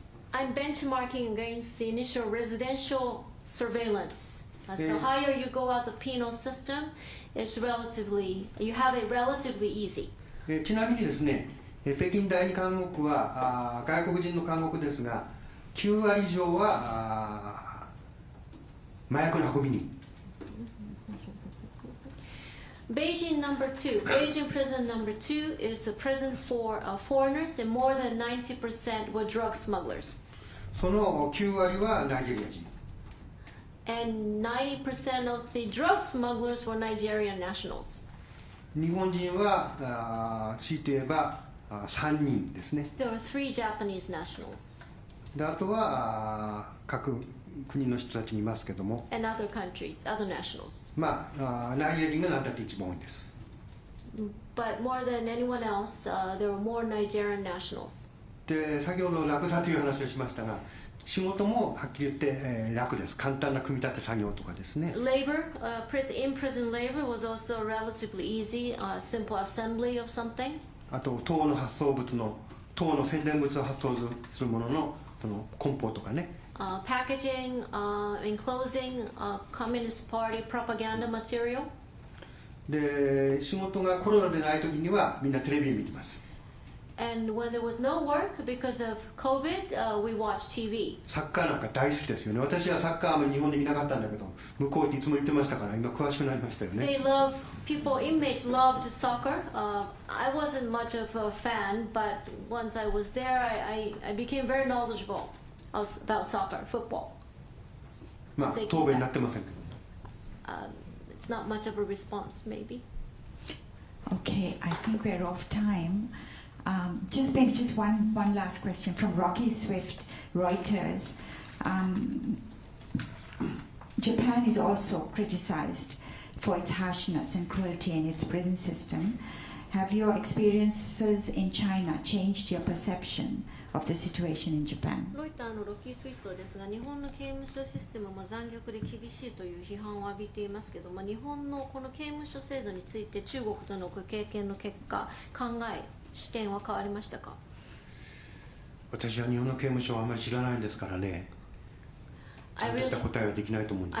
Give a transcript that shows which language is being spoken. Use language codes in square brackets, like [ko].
[en] I'm benchmarking against the initial residential surveillance. So higher you go out the penal system, it's relatively, you have it relatively easy. [ja] ちなみにですね、北京第二監獄は外国人の監獄ですが、9割以上は麻薬の運び人。 [en] Beijing prison number 2 is a prison for foreigners, and more than 90% were drug smugglers. [ja] その9割はナイジェリア人。 [en] And 90% of the drug smugglers were Nigerian nationals. [ja] 日本人は強いて言えば3人ですね。 [en] There were 3 Japanese nationals. [ja] であとは各国の人たちにいますけども、 [en] And other countries, other nationals. [ja] ナイジェリア人が何だって一番多いんです。 [en] But more than anyone else, there were more Nigerian nationals. [ja] で先ほど楽だという話をしましたが、仕事もはっきり言って楽です。簡単な組み立て作業とかですね。 [en] Labor, in-prison labor was also relatively easy, simple assembly of something. [ja] あと党の発送物の党の宣伝物を発送するもののその梱包とかね。 [en] Packaging, enclosing, Communist Party propaganda material. [ja] で仕事がコロナでない時にはみんなテレビ見てます。 [en] And when there was no work because of COVID, we watched TV. [ja] サッカーなんか大好きですよね。私はサッカーあんまり日本で見なかったんだけど、向こうっていつも言ってましたから、今詳しくなりましたよね。 [en] They love, inmates loved soccer. I wasn't much of a fan, but once I was there, I became very knowledgeable about soccer, football. [ja] 答弁になってませんけど。 [en] It's not much of a response, maybe. Okay, I think we're off time. Just one last question from Rocky Swift, Reuters. Japan is also criticized for its harshness and cruelty in its prison system. Have your experiences in China changed your perception of the situation in Japan? [ja] ロイターのロッキースイストですが、日本の刑務所システムも残虐で厳しいという批判を浴びていますけど、日本のこの刑務所制度について中国とのご経験の結果、考え、視点は変わりましたか？私は日本の刑務所はあまり知らないんですからね。ちゃんとした答えはできないと思うんです。